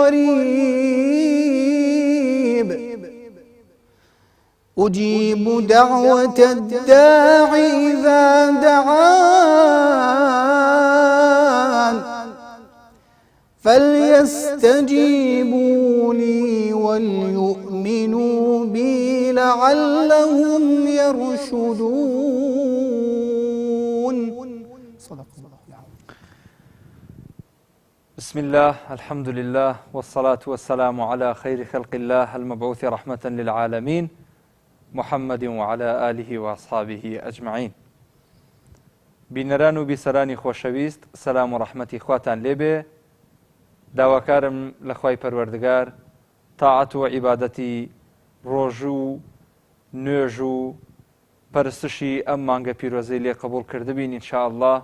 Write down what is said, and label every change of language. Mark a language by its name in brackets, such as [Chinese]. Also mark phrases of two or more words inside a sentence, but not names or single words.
[Arabic] قريب أجيب دعوة الداع إذا دعان فليستجيبوا لي وليؤمنوا بي لعلهم يرشدون. صدق الله. بسم الله الحمد لله والصلاة والسلام على خير خلق الله المبعوث رحمة للعالمين محمد وعلى آله وأصحابه أجمعين. [Central Kurdish] بینەران و بیسەرانی خۆشەویست سەلام و ڕەحمەتی خواتان لێبێ. داواکارم لە خوای پەروەردگار تاعەت و عیبادەتی ڕۆژ و نوێژ و پەرستشی ئەم مانگە پیرۆزەی لێ قبوڵ کردبین ئینشاءالله.